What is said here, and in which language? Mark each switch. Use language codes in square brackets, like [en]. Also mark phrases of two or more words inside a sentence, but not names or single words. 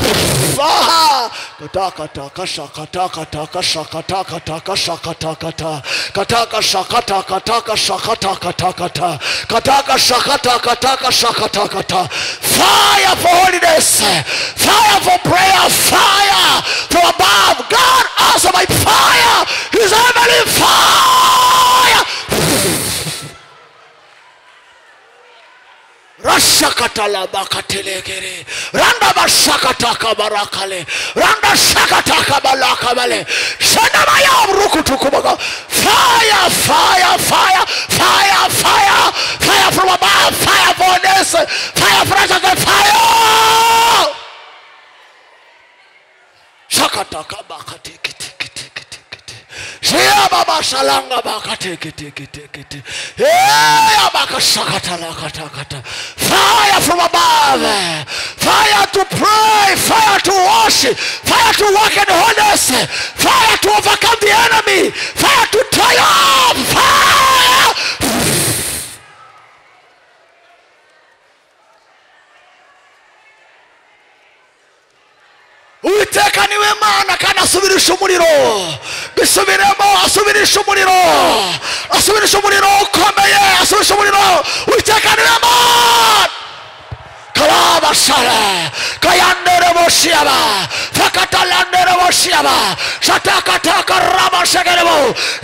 [en] Kataka shakata kataka shakata kataka shakata kata kataka shakata kataka shakata kata kata kataka shakata kataka shakata kata. Fire for holiness, fire for prayer, fire from above. God answer by fire, His heavenly fire. Rashakatala bakatelegere randa bashakataka barakale randa shakataka balakabale shanamaya rukutukubaga fire fire fire fire fire fire from above fire for this fire from the fire shakataka bakatiki Shia baba shalanga bakate hey bakashakata lakata fire from above, fire to pray, fire to worship, fire to walk in holiness, fire to overcome the enemy, fire to triumph, fire. [rw] Uiteka niwe mana kana subirisha umuriro bisubiremo asubirisha umuriro ukomeye asubirisha umuriro Uiteka niwe mana kalaba shala kayandere boshiaba fakatalandere boshiaba shatakataka rama shagerebo